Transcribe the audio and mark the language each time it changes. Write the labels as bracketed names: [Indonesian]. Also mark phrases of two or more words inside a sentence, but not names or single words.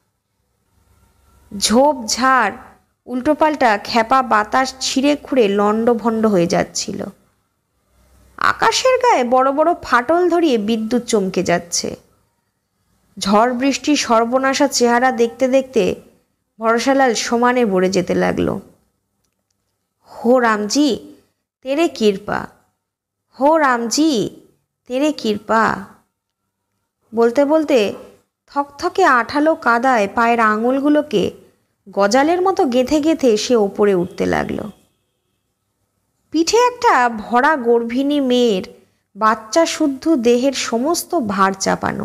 [Bangla] ঝোপ ঝাড় উল্টোপাল্টা খ্যাপা বাতাস ছিঁড়ে খুঁড়ে লণ্ডভণ্ড হয়ে যাচ্ছিল। আকাশের গায়ে বড় বড় ফাটল ধরিয়ে বিদ্যুৎ চমকে যাচ্ছে। ঝড় বৃষ্টির সর্বনাশা চেহারা দেখতে দেখতে ভরসালাল সমানে বড়ে যেতে লাগলো। [Hindi] हो राम जी तेरे कृपा, हो राम जी तेरे कृपा। [Bangla] বলতে বলতে থকথকে আঠালো কাদায় পায়ের আঙুলগুলোকে গজালের মতো গেঁথে গেঁথে সে ওপরে উঠতে লাগলো। পিঠে একটা ভরা গর্ভিণী মেয়ের বাচ্চা শুদ্ধ দেহের সমস্ত ভার চাপানো।